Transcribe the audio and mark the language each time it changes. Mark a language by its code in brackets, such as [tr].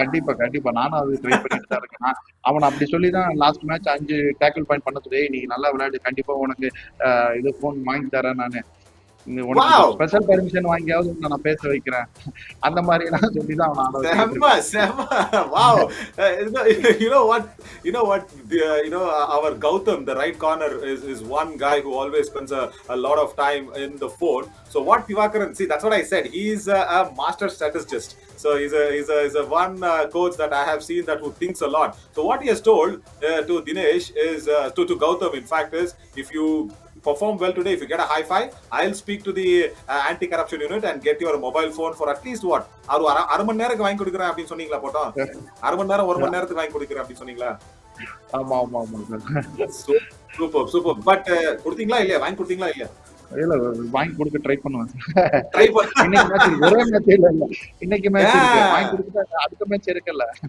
[ta] கண்டிப்பா, கண்டிப்பா. நானும் அது ட்ரை பண்ணிட்டு தான் இருக்கேன். அவன அப்படி சொல்லி தான் லாஸ்ட் மேட்ச் 5 டேக்கிள் பாயிண்ட் பண்ண சொல்லி, "நீ நல்லா விளையாடு. கண்டிப்பா உனக்கு இது ஃபோன் வாங்கி தரேன் நானு." உனக்கு Wow. ஸ்பெஷல் பெர்மிஷன் வாங்கியாவது உன்னை நான் பேச வைக்கிறேன் அந்த மாதிரி எல்லாம் சொல்லிதான் அவனை ஆட வச்சுக்கிட்டு Sema, இருக்காங்க. [en] Sema. Wow. You know what? You know what? Our Gautam, the right corner, is one guy who always spends a lot of time in the phone. So what Divakaran, see, that's what I said. He's a master strategist. So he's a one coach that I have seen that who thinks a lot. So what he has told to Dinesh is to Gautam, in fact, is if you perform well today, if you get a high five, I'll speak to the anti-corruption unit and get your mobile phone for at least what? [ta] அரை மணி நேரம் வாங்கி கொடுக்குறேன் அப்படின்னு சொன்னீங்களா போட்டோம்? அரை மணி நேரம் ஒரு மணி நேரத்துக்கு வாங்கி கொடுக்குறேன் அப்படின்னு சொன்னீங்களா? ஆமா ஆமா ஆமா சார். Super super. பட் கொடுத்தீங்களா இல்லையா? வாங்கி கொடுத்தீங்களா இல்லையா? இல்ல வாங்கி கொடுக்க ட்ரை பண்ணுவேன் ட்ரை பண்ண. இன்னைக்கு மேட்ச் இருக்கு, ஒரே மேட்ச் இல்ல இல்ல, இன்னைக்கு மேட்ச் இருக்கு, வாங்கி கொடுத்துட்டு அடுத்த மேட்ச் இருக்குல்ல.